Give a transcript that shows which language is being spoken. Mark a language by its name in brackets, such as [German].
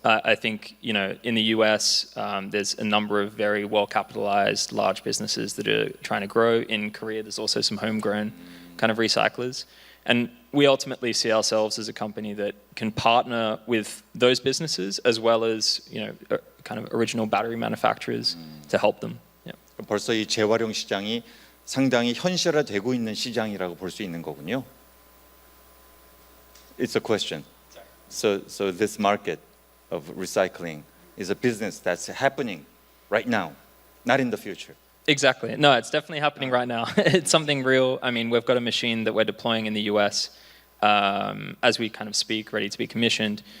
[English] I think, you know, in the US, there's a number of very well capitalized large businesses that are trying to grow. In Korea, there's also some homegrown kind of recyclers. And we ultimately see ourselves as a company that can partner with those businesses as well as, you know, kind of original battery manufacturers to help them. [Korean] 벌써 이 재활용 시장이 상당히 현실화되고 있는 시장이라고 볼 수 있는 거군요. [English] It's a question. So this market of recycling is a business that's happening right now, not in the future. Exactly. No, it's definitely happening right now. It's something real. I mean, we've got a machine that we're deploying in the US as we kind of speak, ready to be commissioned.